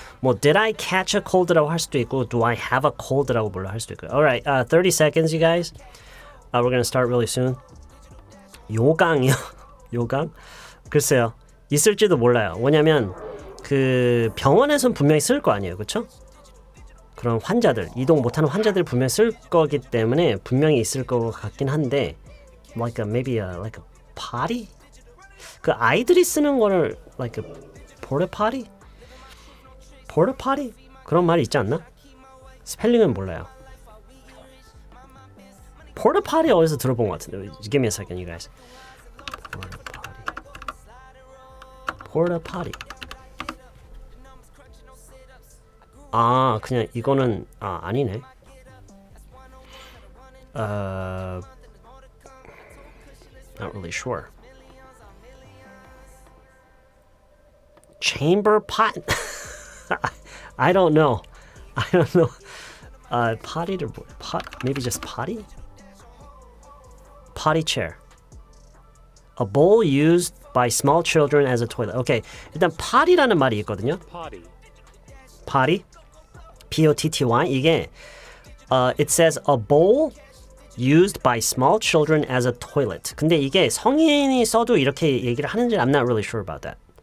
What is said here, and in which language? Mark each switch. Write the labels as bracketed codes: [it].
[ko] 뭐 [en] did I catch a cold [ko] 라고 할 수도 있고 [en] do I have a cold [ko] 라고 물론 할 수도 있고요. [en] Alright, 30 seconds you guys. We're gonna start really soon. [ko] 요강이요? 요강? 글쎄요. 있을지도 몰라요. 뭐냐면 그 병원에선 분명히 쓸 거 아니에요. 그쵸? 그런 환자들, 이동 못하는 환자들 분명히 쓸 거기 때문에 분명히 있을 것 같긴 한데 [en] maybe a potty? [ko] 그 아이들이 쓰는 거를 [en] like a porta potty? [ko] porta potty? 그런 말이 있지 않나? 스펠링은 몰라요. porta potty 어디서 들어본 것 같은데. [en] Give me a second, you guys. porta potty. [ko] 아, 그냥 이거는 아니네. [en] Not really sure. Chamber pot? I don't know. I don't know. Potty to pot? Maybe just potty? Potty chair. A bowl used by small children as a toilet. [ko] Okay, 일단 potty라는 말이 있거든요. [en] Potty. Potty. P-O-T-T-Y. 이게 it says a bowl used by small children as a toilet. [ko] 근데 이게 성인이 써도 이렇게 얘기를 하는지 [en] I'm not really sure about that.